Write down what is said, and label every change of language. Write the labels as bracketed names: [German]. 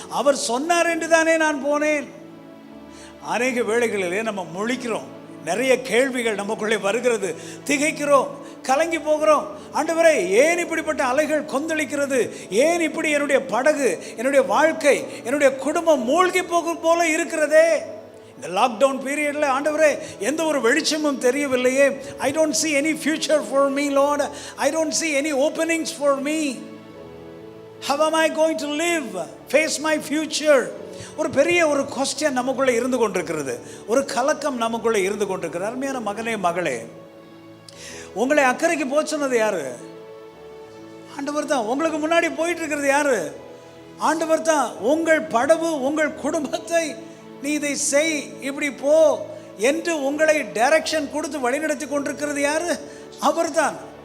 [Tamil] அவர் சொன்னார் என்று தானே நான் போனேன். அநேக வேளைகளிலே நம்ம முழிக்கிறோம், நிறைய கேள்விகள் நமக்குள்ளே வருகிறது, திகைக்கிறோம், கலங்கி போகிறோம். ஆண்டவரே, ஏன் இப்படிப்பட்ட அலைகள் கொந்தளிக்கிறது? ஏன் இப்படி என்னுடைய படகு, என்னுடைய வாழ்க்கை, என்னுடைய குடும்பம் மூழ்கி போகும் போல இருக்கிறதே? இந்த லாக்டவுன் பீரியடில் ஆண்டவரே எந்த ஒரு வெளிச்சமும் தெரியவில்லையே. [English] I don't see any future for me, Lord. I don't see any openings for me. How am I going to live? Face my future. [Tamil] ஒரு பெரிய ஒரு கொஸ்டின் நமக்குள்ளே இருந்து கொண்டிருக்கிறது, ஒரு கலக்கம் நமக்குள்ளே இருந்து கொண்டிருக்கிறது. அருமையான மகனே, மகளே, உங்களை அக்கறைக்கு போக சொன்னது யாரு? ஆண்டவர் தான். உங்களுக்கு முன்னாடி போயிட்டு இருக்கிறது யாரு? ஆண்டவர் தான். உங்கள் படவு, உங்கள் குடும்பத்தை நீ இதை செய், இப்படி போ என்று உங்களை டைரக்ஷன் கொடுத்து வழிநடத்தி கொண்டிருக்கிறது யாரு? அவர் தான்.